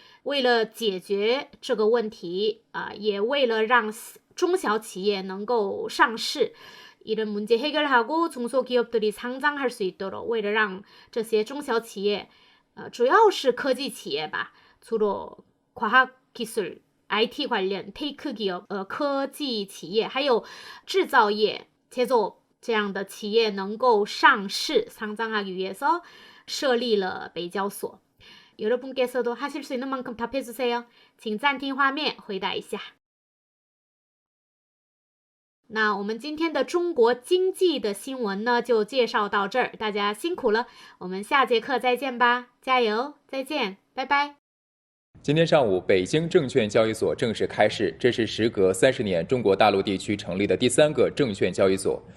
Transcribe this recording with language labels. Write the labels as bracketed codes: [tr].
[zh] 为了解决这个问题也为了让中小企业能够上市， [ko] 이런 문제 해결하고 중소기업들이 상장할 수 있도록， [zh] 为了让这些中小企业主要是科技企业吧， [ko] 주로 과학기술 IT 관련 테이크 기업, [zh] 科技企业，还有制造业제조업这样的企业能够上市， [ko] 상장하기 위해서 [zh] 设立了北交所。 [ko] 여러분께서도 하실 수 있는 만큼 답해주세요. [zh] 请暂停画面回答一下。那我们今天的中国经济的新闻呢，就介绍到这儿，大家辛苦了，我们下节课再见吧，加油，再见，拜拜。今天上午，北京证券交易所正式开市，这是时隔30年中国大陆地区成立的第3个证券交易所。